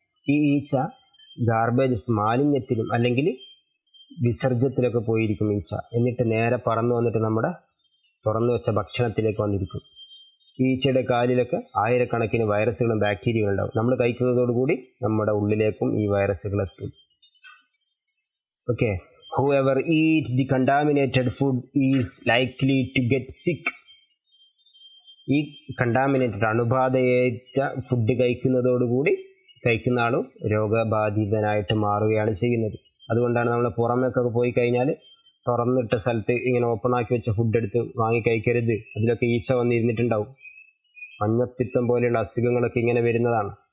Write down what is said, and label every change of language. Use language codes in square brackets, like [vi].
[ml] ഈ ഈച്ച ഗാർബേജസ്, മാലിന്യത്തിലും അല്ലെങ്കിൽ വിസർജ്യത്തിലൊക്കെ പോയിരിക്കും ഈച്ച. എന്നിട്ട് നേരെ പറന്നു വന്നിട്ട് നമ്മുടെ തുറന്നു വെച്ച ഭക്ഷണത്തിലേക്ക് വന്നിരിക്കും. ഈ ഈച്ചയുടെ കാലിലൊക്കെ ആയിരക്കണക്കിന് വൈറസുകളും ബാക്ടീരിയകളും ഉണ്ടാവും. നമ്മൾ കഴിക്കുന്നതോടുകൂടി നമ്മുടെ ഉള്ളിലേക്കും ഈ വൈറസുകൾ എത്തും. [en] Okay, whoever eats the contaminated food is likely to get sick. [ml] ഈ കണ്ടാമിനേറ്റഡ്, അണുബാധയേറ്റ ഫുഡ് കഴിക്കുന്നതോടുകൂടി കഴിക്കുന്ന ആളും രോഗബാധിതനായിട്ട് മാറുകയാണ് ചെയ്യുന്നത്. അതുകൊണ്ടാണ് നമ്മൾ പുറമേക്കൊക്കെ പോയി കഴിഞ്ഞാൽ തുറന്നിട്ട സ്ഥലത്ത് ഇങ്ങനെ ഓപ്പണാക്കി വെച്ച ഫുഡ് എടുത്ത് വാങ്ങി കഴിക്കരുത്. അതിലൊക്കെ ഈച്ച വന്നിരുന്നിട്ടുണ്ടാവും. മഞ്ഞപ്പിത്തം പോലെയുള്ള അസുഖങ്ങളൊക്കെ ഇങ്ങനെ വരുന്നതാണ്.